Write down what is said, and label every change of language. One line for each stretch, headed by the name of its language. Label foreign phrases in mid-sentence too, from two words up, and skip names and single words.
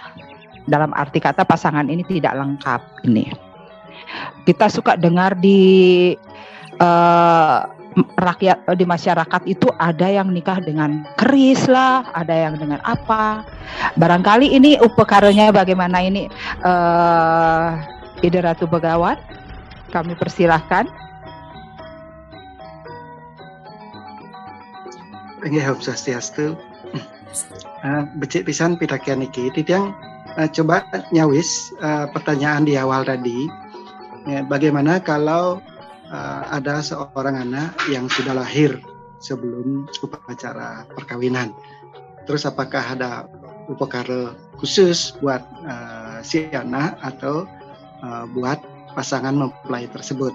Indonesian: Dalam arti kata pasangan ini tidak lengkap ini. Kita suka dengar di rakyat, di masyarakat itu ada yang nikah dengan keris lah, ada yang dengan apa. Barangkali ini upakaranya bagaimana ini, Ida Ratu Begawan, kami persilahkan.
Balinese: Nggih, Om Swastiastu. Becik pisan pitakian iki. Titiang coba nyawis
Indonesian: pertanyaan di awal tadi. Bagaimana kalau ada seorang anak yang sudah lahir sebelum upacara perkawinan? Terus apakah ada upakara khusus buat si anak atau buat pasangan mempelai tersebut?